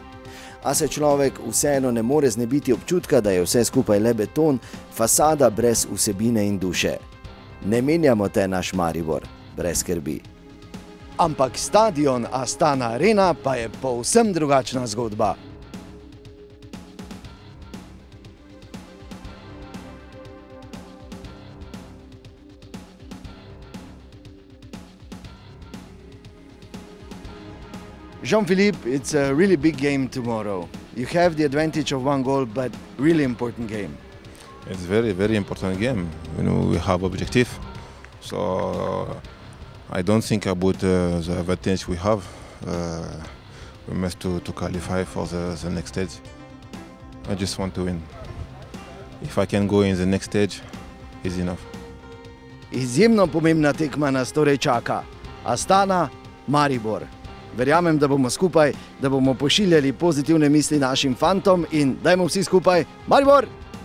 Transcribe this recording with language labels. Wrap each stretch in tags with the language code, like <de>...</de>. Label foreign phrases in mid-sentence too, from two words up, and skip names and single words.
<sl>A se človek vseeno ne more znebiti občutka, da je vse skupaj le beton, fasada brez vsebine in duše. Ne menjamo te, naš Maribor, brez skrbi. Ampak stadion Astana Arena pa je povsem drugačna zgodba.</sl> <en>Jean-Philippe, it's a really big game tomorrow. You have the advantage of one goal, but really important game. It's very, very important game. You know, we have objective, so I don't think about the advantage we have. We must to qualify for the next stage. I just want to win. If I can go in the next stage, it's enough.</en> <sl>Izjemno pomembna tekma nas torej čaka. Astana, Maribor. Verjamem, da bomo skupaj, da bomo pošiljali pozitivne misli našim fantom in dajmo vsi skupaj, Maribor!</sl>